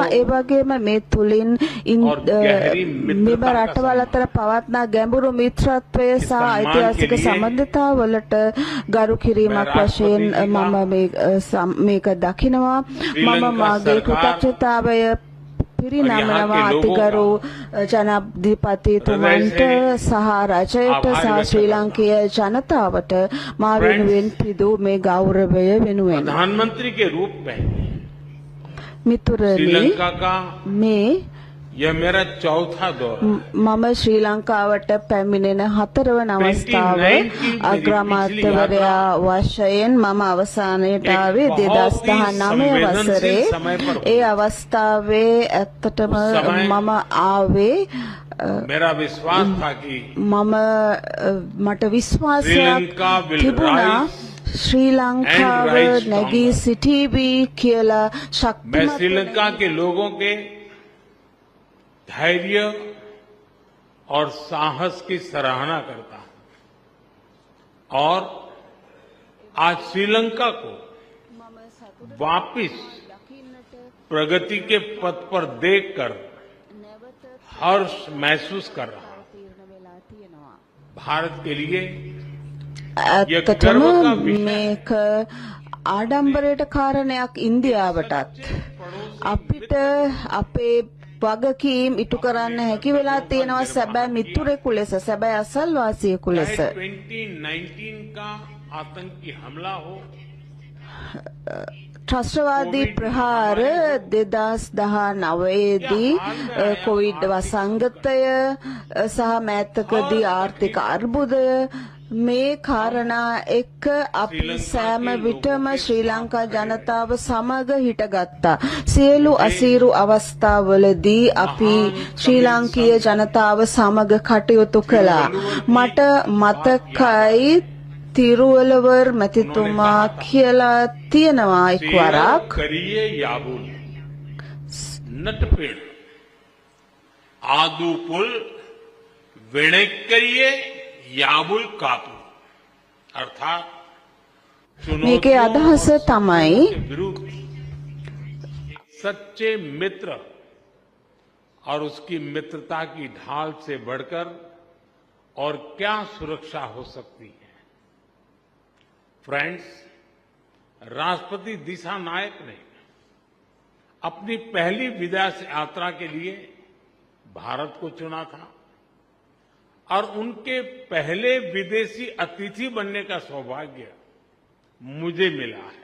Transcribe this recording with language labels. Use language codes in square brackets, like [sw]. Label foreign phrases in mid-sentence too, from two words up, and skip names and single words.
[si] ඒ වගේම මේ තුලින් මෙම රටවල් අතර පවත්නා ගැඹුරු මිත්‍රත්වය සහ ඓතිහාසික සම්බන්ධතාවලට ගරු කිරීමක් වශයෙන් මම මේක දකිනවා। මම මාගේ කෘතඥතාවය පිරිනමනවා අතිගරු ජනාධිපතිතුමන්ට සහ රජයට සහ ශ්‍රී ලංකීය ජනතාවට මා වෙනුවෙන් පිදූ මේ ගෞරවය වෙනුවෙන්। [hi] प्रधानमंत्री के रूप में [si] මිතුරනි, [hi] श्रीलंका का [si] මේ [hi] यह मेरा चौथा दौर। [si] මම ශ්‍රී ලංකාවට පැමිණෙන 4 වන අවස්ථාව। අග්‍රාමාත්‍යවරයා වශයෙන් මම අවසානයට ආවේ 2019 වසරේ। ඒ අවස්ථාවේ ඇත්තටම මම ආවේ [hi] मेरा विश्वास था कि [si] මට විශ්වාසයක් තිබුණා ශ්‍රී ලංකාව නැගී සිටීවි කියලා [hi] मैं [si] ශක්තිමත් [hi] श्रीलंका के लोगों के धैर्य और साहस की सराहना करता हूं और आज श्रीलंका को वापिस प्रगति के पथ पर देखकर हर्ष महसूस कर रहा हूं। भारत के लिए [si] ඇත්තටම මේක ආඩම්බරයට කාරණයක් ඉන්දියාවටත්। අපිට අපේ වගකීම් ඉටු කරන්න හැකි වෙලා තියෙනවා සැබෑ මිතුරෙකු ලෙස, සැබෑ අසල්වාසියෙකු ලෙස। [hi] 2019 का आतंकी हमला हो, [si] ත්‍රස්තවාදී ප්‍රහාර 2019 දී කොවිඩ් වසංගතය සහ මෑතකදී ආර්ථික අර්බුදය, මේ කාරණා එක්ක අපි සෑම විටම ශ්‍රී ලංකා ජනතාව සමග හිටගත්තා। සියලු අසීරු අවස්ථාවලදී අපි ශ්‍රී ලාංකීය ජනතාව සමග කටයුතු කළා। මට මතකයි තිරුවලවර් මැතිතුමා කියලා තියෙනවා එක්වරක් करिए याबुल नटपेड़ आदू पुल वेणेक करिए याबुल कापू अर्थात මේකේ අදහස තමයි [hi] विरुद्ध सच्चे मित्र और उसकी मित्रता की ढाल से बढ़कर और क्या सुरक्षा हो सकती है। फ्रेंड्स, राष्ट्रपति दिशा नायक ने अपनी पहली विदेश यात्रा के लिए भारत को चुना था और उनके पहले विदेशी अतिथि बनने का सौभाग्य मुझे मिला है।